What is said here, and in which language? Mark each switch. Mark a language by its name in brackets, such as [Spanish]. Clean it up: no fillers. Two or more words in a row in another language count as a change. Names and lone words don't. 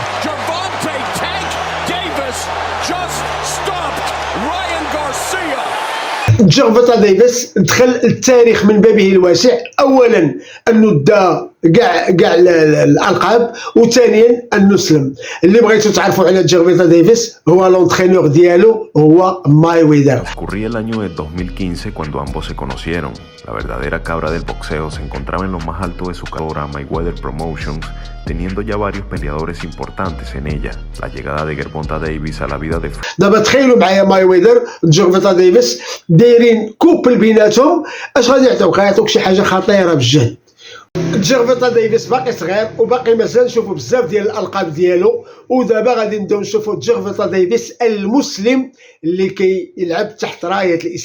[Arabic] جيرفيتا ديفيس دخل التاريخ من بابه الواسع. اولا انه دا كاع الالقاب، وثانيا انه سلم. اللي بغيتو تعرفوا على جيرفيتا ديفيس هو لونترينور ديالو هو مايويدر. [Spanish] Ocurría el año de 2015 cuando ambos se conocieron. La verdadera cabra del boxeo se encontraba en lo más alto de su carrera, Mayweather Promotions, teniendo ya varios peleadores importantes en ella. La llegada de Gervonta Davis a la vida de [Arabic] دابا تخيلوا معايا مايويدر جيرفيتا ديفيس دايرين كوبل بيناتهم. اش غادي يعطيوك؟ غيعطيوك شي حاجه خطيره بجد. جيرفيتا ديفيس باقي صغير وباقي مازال نشوفوا بزاف ديال الالقاب ديالو، ودابا غادي نبداو نشوفوا جيرفيتا ديفيس المسلم اللي كيلعب تحت رايه الاسلام.